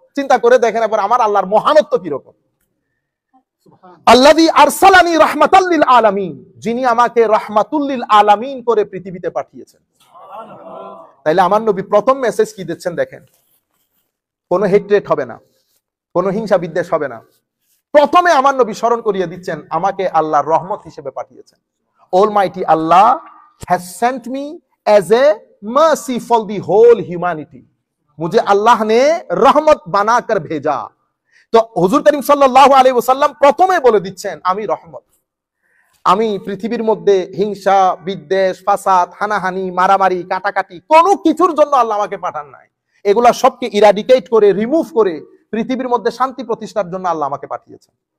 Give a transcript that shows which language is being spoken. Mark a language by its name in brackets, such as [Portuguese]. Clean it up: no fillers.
[Bangla] চিন্তা করে দেখেন এবার আমার আল্লাহর মহানত্ব কি রকম। [Arabic] আল্লাযী আরসালানি রাহমাতাল লিল আলামিন, [Bangla] যিনি আমাকে রাহমাতুল লিল আলামিন করে পৃথিবীতে পাঠিয়েছেন। তাইলে আমার নবী প্রথম মেসেজ কি দিচ্ছেন দেখেন, কোনো হেট্রেট হবে না, কোনো হিংসা বিদ্বেষ হবে না। প্রথমে আমার নবী স্মরণ করিয়ে দিচ্ছেন আমাকে আল্লাহর রহমত হিসেবে পাঠিয়েছেন। [English] Almighty Allah has sent me as a mercy for the whole humanity. [Hindi] मुझे अल्लाह ने रहमत बनाकर भेजा। तो हुजूर करीम [Bangla] সাল্লাল্লাহু আলাইহি ওয়াসাল্লাম প্রথমে বলে দিচ্ছেন আমি রহমত। আমি পৃথিবীর মধ্যে হিংসা, বিদ্বেষ, ফাসাদ, হানাহানি, মারামারি, কাটাকাটি কোনো কিছুর জন্য আল্লাহ আমাকে পাঠান নাই। এগুলা সবকে ইরাডিকেট করে, রিমুভ করে পৃথিবীর মধ্যে শান্তি প্রতিষ্ঠার জন্য আল্লাহ আমাকে পাঠিয়েছেন।